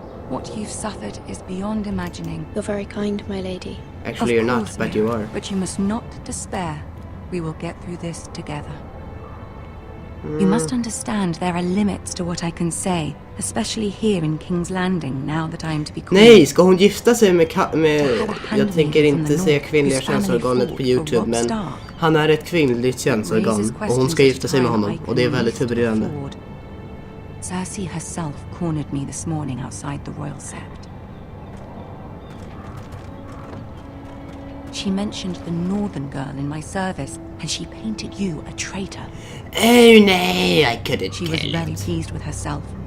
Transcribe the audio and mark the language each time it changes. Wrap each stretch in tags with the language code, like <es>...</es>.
<en>What you've suffered is beyond imagining. You're very kind, my lady. Actually, you're not, but you are. But you must not despair. We will get through this together. You must understand there are limits to what I can say, especially here in King's Landing, now that I am to be queen.</en> <sv>Nej, ska hon gifta sig med jag tänker inte säga kvinnliga könsorganet på YouTube, men han är ett kvinnligt könsorgan och hon ska gifta sig med honom och det är väldigt förberedande.</sv> <en>Cersei herself cornered me this morning outside the royal sept. She mentioned the northern girl in my service, and she painted you a traitor. Oh no, I couldn't. She was very pleased with herself.</en>